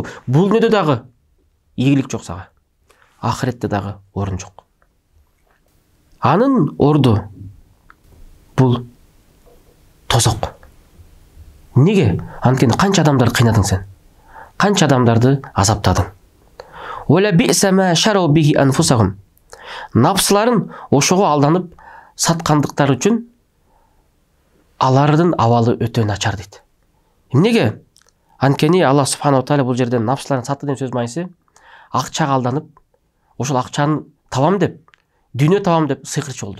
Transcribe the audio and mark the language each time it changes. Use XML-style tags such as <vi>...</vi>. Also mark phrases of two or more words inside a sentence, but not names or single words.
<ky>Бул дүйнөдө дагы ийгилик жок сага. Ахиретте дагы орун жок. Анын орду бул тозок. Неге? Анткени канча адамдарды кыйнадың сен? Канча адамдарды азаптадың?</ky> <ar>ولبئس ما شروا به أنفسهم.</ar> <ky>Напсыларын ошого алданып саткандыктары үчүн алардын абалы өтө начар дейт. Эмнеге? Анткени Аллах</ky> <ar>سبحانه وتعالى</ar> <ky>бул жерден напсыларын сатты деген сөз майсы, акчага алданып, ошол акчаны табам деп, дүйнө табам деп сыйкырчы болду.</ky>